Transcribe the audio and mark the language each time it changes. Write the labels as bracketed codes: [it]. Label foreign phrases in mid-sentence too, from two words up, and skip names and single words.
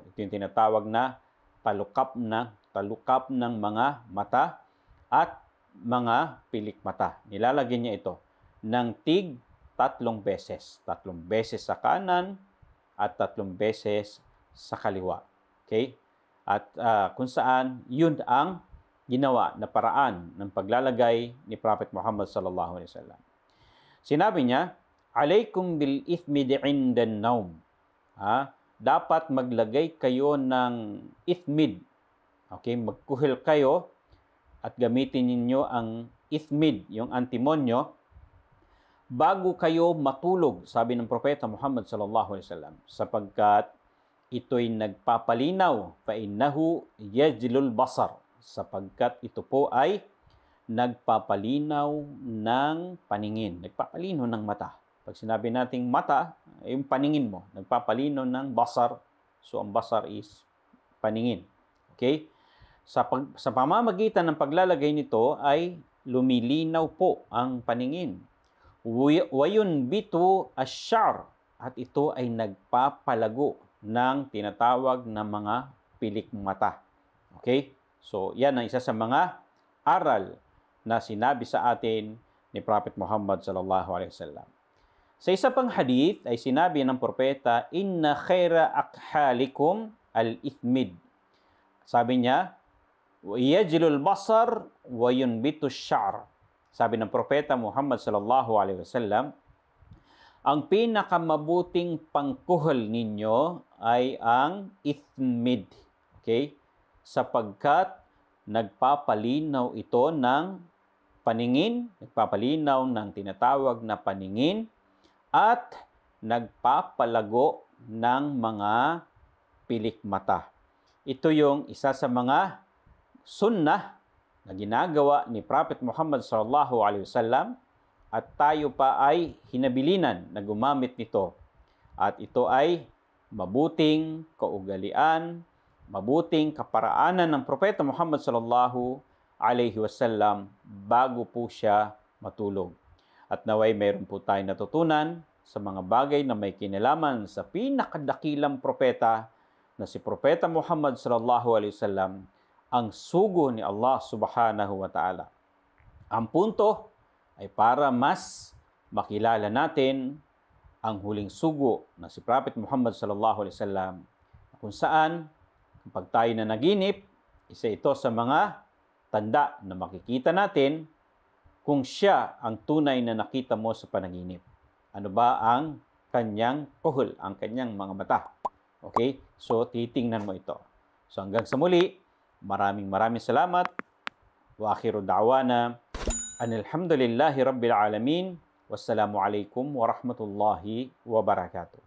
[tl] Ito yung tinatawag na talukap ng mga mata at mga pilikmata. Nilalagyan niya ito ng tatlong beses. 3 beses sa kanan at 3 beses sa kaliwa. Okay? At kung saan yun ang ginawa na paraan ng paglalagay ni Prophet Muhammad [ar] صلى الله عليه وسلم. [tl] Sinabi niya, [ar] "عليكم بالإثمد عند النوم." [tl] Dapat maglagay kayo ng ithmid. Okay, magkuhil kayo at gamitin ninyo ang ithmid, yung antimonyo, bago kayo matulog, sabi ng propeta Muhammad [ar] صلى الله عليه وسلم, [tl] sapagkat ito'y nagpapalinaw, [ar] فإنه يجلو البصر, [tl] sapagkat ito po ay nagpapalinaw ng paningin, nagpapalinaw ng mata. Pag sinabi nating mata, yung paningin mo, nagpapalinaw ng basar. So ang basar is paningin. Okay? Sa pamamagitan ng paglalagay nito ay lumilinaw po ang paningin. [ar] وينبت الشعر, [tl] at ito ay nagpapalago ng tinatawag na mga pilikmata. Okay? So, yan ang isa sa mga aral na sinabi sa atin ni Prophet Muhammad [ar] صلى الله عليه وسلم. [tl] Sa isa pang hadith ay sinabi ng propeta, [ar] "إن خير أكحالكم الإثمد." [tl] Sabi niya, [ar] "يجلو البصر وينبت الشعر." [tl] Sabi ng propeta Muhammad [ar] صلى الله عليه وسلم, [tl] ang pinakamabuting pangkuhol ninyo ay ang ithmid. Okay? Sapagkat nagpapalinaw ito ng paningin, nagpapalinaw ng tinatawag na paningin at nagpapalago ng mga pilikmata. Ito yung isa sa mga sunnah na ginagawa ni Prophet Muhammad [ar] صلى الله عليه وسلم [tl] at tayo pa ay hinabilinan na gumamit nito. At ito ay mabuting kaugalian, mabuting kaparaanan ng Propeta Muhammad [ar] صلى الله عليه وسلم [tl] bago po siya matulog. At naway mayroon po tayong natutunan sa mga bagay na may kinalaman sa pinakadakilang propeta na si Propeta Muhammad [ar] صلى الله عليه وسلم, [tl] ang sugo ni Allah [ar] سبحانه وتعالى. [tl] Ang punto ay para mas makilala natin ang huling sugo na si Prophet Muhammad [ar] صلى الله عليه وسلم, [tl] kung saan kapag tayo na naginip, isa ito sa mga tanda na makikita natin kung siya ang tunay na nakita mo sa panaginip. Ano ba ang kanyang kuhol, ang kanyang mga mata? Okay? So, titingnan mo ito. So, hanggang sa muli, maraming salamat. [ar] وآخر دعوانا أن الحمد لله رب العالمين. والسلام عليكم ورحمة الله وبركاته.